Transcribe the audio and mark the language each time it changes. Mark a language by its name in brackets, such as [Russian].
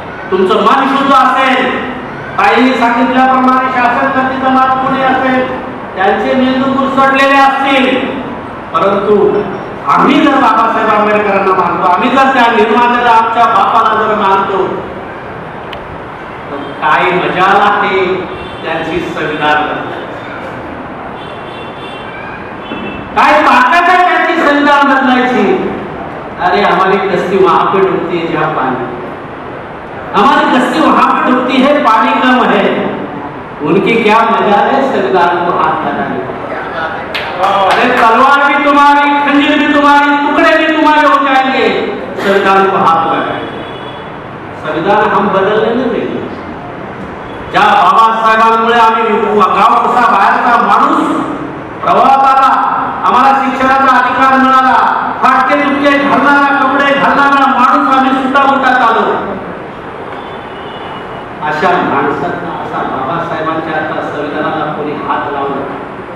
[Marathi] तुमचं मन शुद्ध असेल, काहींनी सांगितल्याप्रमाणे शासनकर्ती जमात कोणी असेल, त्यांचे मेंदू कुरसडलेले असतील, परंतु आम्ही जर बाबासाहेब आंबेडकरांना मानतो, आम्ही जर त्या निर्मात्याला आमच्या बापाला जर मानतो, तर काय मजाल आहे त्यांची संविधान बदलायची, काय ताकद आहे त्यांची संविधान बदलायची. [Hindi] अरे हमारी कश्ती वहां पे डूबती है जहां पानी, हमारी कश्ती वहां पे डूबती है पानी कम है, उनकी क्या मजाल है संविधान को हाथ लगाने. अरे तलवार भी तुम्हारी, खंजीर भी तुम्हारी, टुकड़े भी तुम्हारे हो जाएंगे, संविधान को हाथ लगाएंगे. संविधान हम बदलने नहीं देंगे. [Marathi] ज्या बाबासाहेबांमुळे आम्ही गाव कसा बाहेरचा माणूस प्रवाहात आला, आम्हाला शिक्षणाचा अधिकार मिळाला, फाटके तुटके घालणारा, कपडे घालणारा माणूस आम्ही सुटामुटात आलो, अशा माणसांना, असा बाबासाहेबांच्या आता संविधानाला कोणी हात लावला.